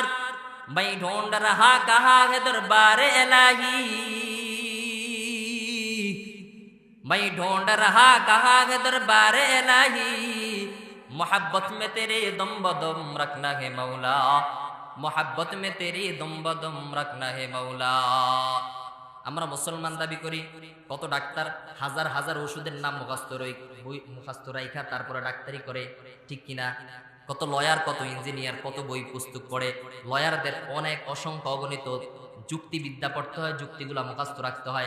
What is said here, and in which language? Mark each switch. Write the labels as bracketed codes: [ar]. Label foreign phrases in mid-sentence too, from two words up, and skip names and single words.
[ur] میں ڈھونڈ رہا کہاں ہے دربار الہی، میں ڈھونڈ رہا کہاں ہے دربار الہی، محبت میں تیرے دم بدم رکھنا ہے مولا، محبت میں تیری دم بدم رکھنا ہے مولا۔ [bn] আমরা মুসলমান দাবি করি, কত ডাক্তার হাজার হাজার ওষুধের নাম মুখস্থ রাইখা তারপরে ডাক্তারি করে, ঠিক কিনা? কত লয়ার, কত ইঞ্জিনিয়ার, কত বই পুস্তক পড়ে। লয়ারদের অনেক অসংখ্য অগণিত যুক্তিবিদ্যা পড়তে হয়, যুক্তিগুলা মুখস্থ রাখতে হয়।